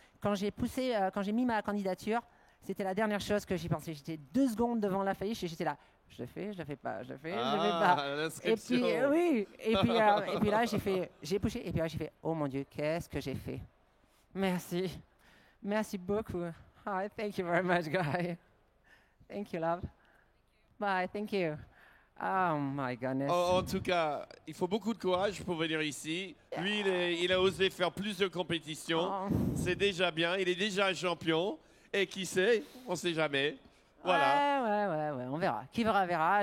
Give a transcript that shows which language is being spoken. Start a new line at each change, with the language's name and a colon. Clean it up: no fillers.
French: Quand j'ai poussé, quand j'ai mis ma candidature, c'était la dernière chose que j'y pensais. J'étais 2 secondes devant la feuille et j'étais là. Je le fais, je le fais pas, je le fais, je le fais pas. Et puis, oui. Et puis là, j'ai poussé. Et puis là, j'ai fait, oh mon Dieu, qu'est-ce que j'ai fait? Merci. Merci beaucoup.
English: Hi, thank you very much, guy. Thank you, love. Bye, thank you. Oh my goodness.
French: En tout cas, il faut beaucoup de courage pour venir ici. Lui, il a osé faire plus de compétitions. Oh. C'est déjà bien. Il est déjà un champion. Et qui sait? On ne sait jamais. Voilà. Ouais, on verra. Qui verra, verra.